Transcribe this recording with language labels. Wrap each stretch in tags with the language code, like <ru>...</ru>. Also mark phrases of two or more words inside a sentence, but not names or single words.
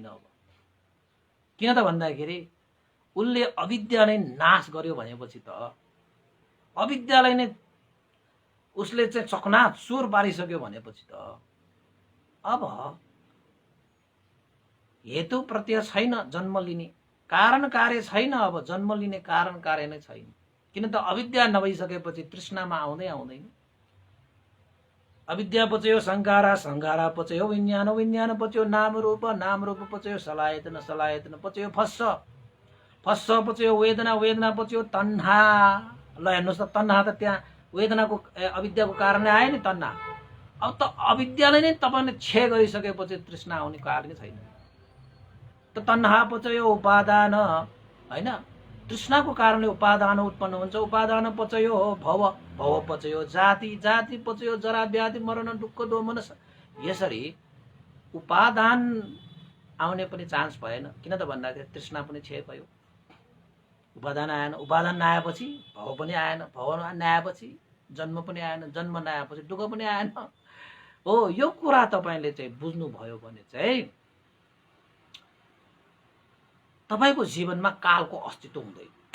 <ne>अब किन त भन्दाखेरि उनले अविद्या नै नाश गर्यो भनेपछि त, अविद्यालाई नै उसले चाहिँ चकनाचुर पारिसक्यो भनेपछि त अब हेतु प्रत्यय छैन जन्म लिने, कारण कार्य छैन। अब जन्म लिने कारण कार्य नै छैन, किन त अविद्या नभइसकेपछि तृष्णामा आउँदै आउँदैन।</ne> <pi>अविद्या पचयो संखारा, संखारा पचयो विज्ञान, विज्ञान पचयो नाम रूप, नाम रूप पचयो सलायतन, सलायतन पचयो फस्स, फस्स पचयो वेदना, वेदना पचयो तन्हा।</pi> <ne>ल हेर्नुहोस् त, तन्हा त त्यहाँ वेदनाको अविद्याको कारणले आयो नि तन्हा। अब त अविद्याले नै तपाईले क्षय गरिसकेपछि तृष्णा आउने कारण छैन। त</ne> <pi>तन्हा पचयो उपादान,</pi> <ne>हैन, तृष्णाको कारणले उपादान उत्पन्न हुन्छ।</ne> <pi>उपादान पचयो भव, भव पचयो जाति, जाति पचयो जरा व्याधि मरण दुःख दोमन।</pi> <ne>यसरी उपादान आउने पनि चान्स भएन। किन त भन्दाखेरि तृष्णा पनि क्षय भयो, उपादान आएन। उपादान नआएपछि भव पनि आएन, भव नआएपछि जन्म पनि आएन, जन्म नआएपछि दुःख पनि आएन। हो, यो कुरा तपाईले चाहिँ बुझ्नुभयो भने चाहिँ तपाईको जीवनमा कालको अस्तित्व हुँदैन।</ne>